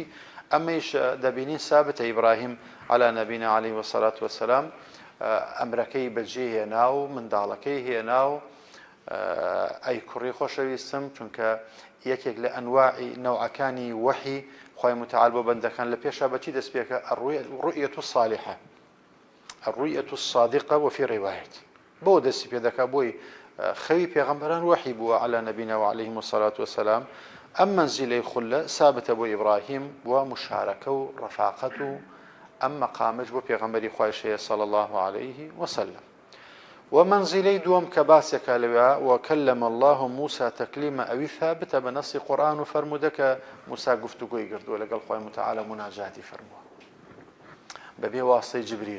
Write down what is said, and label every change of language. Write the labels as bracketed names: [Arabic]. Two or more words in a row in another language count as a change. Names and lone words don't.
[Central Kurdish] ئەمەیش دەبینین سابتە ئیبراهیم [Arabic] عەلا نەبینا عەلەیهی وەسەڵات وەسەلام [Central Kurdish] ئەمرەکەی بەجێ هێنا و منداڵەکەی هێنا و ئەی کوڕی خۆشەویستم چونکە یەکێک لە ئەنواعی نەوعەکانی وەحی خوای متعال بۆ بەندەکان لە پێشا بەچی دەست پێکە [Arabic] الرؤية الصالحة الرؤية الصادقة وفي رواية [Central Kurdish] بۆ دەستی پێ دەکا بۆی خەوی پێغەمبەران وەحی بووە [Arabic] عەلا نەبینا و عەلەیهیم السەڵات وەسەلام. [Central Kurdish] ئەم مەنزیلەی خولە سابتە بۆ ئیبراهیم بووە مشارەکە و ڕەفاقەت و ئەم مەقامش بۆ پێغەمبەری خوایش هەیە [Arabic] صلی الله عليه وسلم. [Central Kurdish] ومنزلەی دووەم کە باسێکە لەوێ [Arabic] وەکەلەمە الله موسى تەکلیمە [Central Kurdish] ئەوی ثابتە بە نەسی قورئان و فەرموودە کە موسا گفتوگۆی کردووە لەگەڵ خوای متعال مناجاتی فەرمووە بەبێ واسطەی جبریل.